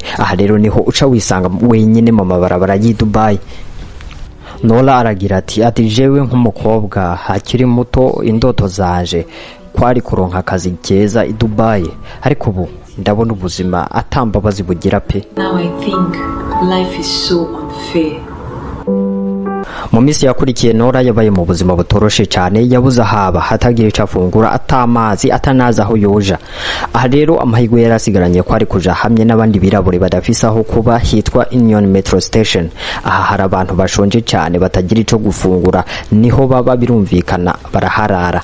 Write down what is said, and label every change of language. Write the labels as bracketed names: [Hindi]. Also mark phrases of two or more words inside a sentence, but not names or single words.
[Rundi] Aha rero niho uca wisanga wenyine mu mabarabara y'i Dubai. Nora aragira ati jewe nk'umukobwa akiri muto, indoto zaje kwari kuronka akazi keza i Dubai, ariko ubu ndabona ubuzima atambabazi bugira pe. [English] Now I think life is so unfair. [Rundi] Mu minsi yakurikiye Nora yabaye mu buzima butoroshe cyane, yabuze haba hatagira icyo afungura, atamazi, atanaza aho yoja. Aha rero amahirwe yarasigaranye kwari kuja hamwe n'abandi birabure badafise aho kuba, hitwa Union Metro Station. Aha hari abantu bashonje cyane batagira ico gufungura, niho baba, birumvikana baraharara.